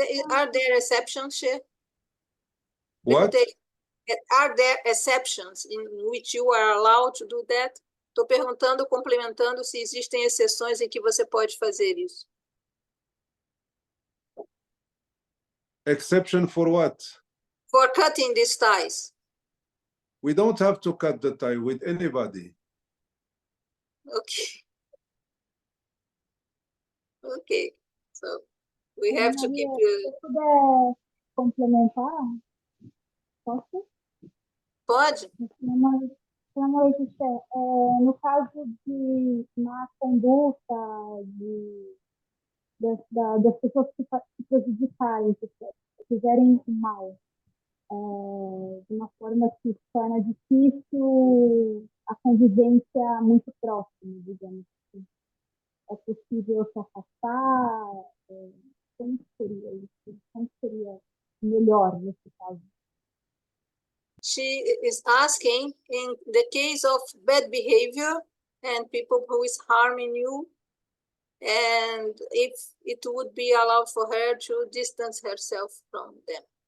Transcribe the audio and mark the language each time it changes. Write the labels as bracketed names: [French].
[English] Are there exceptions, Sheikh? What? Are there exceptions in which you are allowed to do that? [Portuguese] Estou perguntando, complementando, se existem exceções em que você pode fazer isso. [English] Exception for what? For cutting these ties. We don't have to cut the tie with anybody. Okay. Okay. So we have to keep you. [Portuguese] Se puder complementar, posso? Pode? No caso de má conduta das pessoas que se prejudicarem, que fizerem mal, de uma forma que torna difícil a convivência muito próxima, digamos assim. É possível se afastar? Como seria isso? Como seria melhor nesse caso? [English] She is asking, in the case of bad behavior and people who is harming you, and if it would be allowed for her to distance herself from them.